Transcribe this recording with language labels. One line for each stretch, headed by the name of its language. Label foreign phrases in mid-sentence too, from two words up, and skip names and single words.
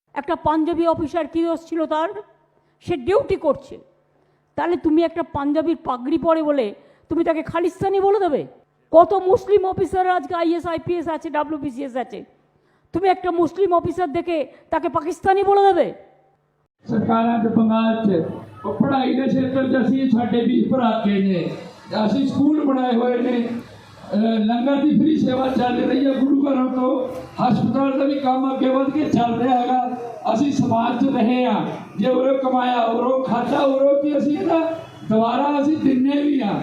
Bangla: একটা পাঞ্জাবি অফিসার কি দোষ ছিল তার? সে ডিউটি করছে। তাহলে তুমি একটা পাঞ্জাবির পাগড়ি পরে বলে তুমি তাকে খালিস্তানি বলে দেবে? কত মুসলিম অফিসার আজকে আইএস আইপিএস আছে, WBCS আছে, তুমি একটা মুসলিম অফিসার দেখে তাকে পাকিস্তানি বলে দেবে?
Punjabi: ਸਰਕਾਰਾਂ ਦੇ ਬੰਗਾਲ 'ਚ ਉਹ ਪੜ੍ਹਾਈ ਦੇ ਖੇਤਰ 'ਚ ਅਸੀਂ ਸਾਡੇ ਵੀਰ ਭਰਾ ਕੇ ਨੇ, ਅਸੀਂ ਸਕੂਲ ਬਣਾਏ ਹੋਏ ਨੇ, ਲੰਗਰ ਦੀ ਫ੍ਰੀ ਸੇਵਾ ਚੱਲ ਰਹੀ ਹੈ, ਗੁਰੂ ਘਰਾਂ ਤੋਂ ਹਸਪਤਾਲ ਦਾ ਵੀ ਕੰਮ ਅੱਗੇ ਵਧ ਕੇ ਚੱਲ ਰਿਹਾ ਹੈਗਾ। ਅਸੀਂ ਸਮਾਜ 'ਚ ਰਹੇ ਹਾਂ, ਜੇ ਉਰੋਂ ਕਮਾਇਆ ਉਰੋਂ ਖਾਧਾ ਉਰੋਂ ਕੀ ਅਸੀਂ ਇਹਦਾ ਦੁਬਾਰਾ ਅਸੀਂ ਦਿੰਨੇ ਵੀ ਆ।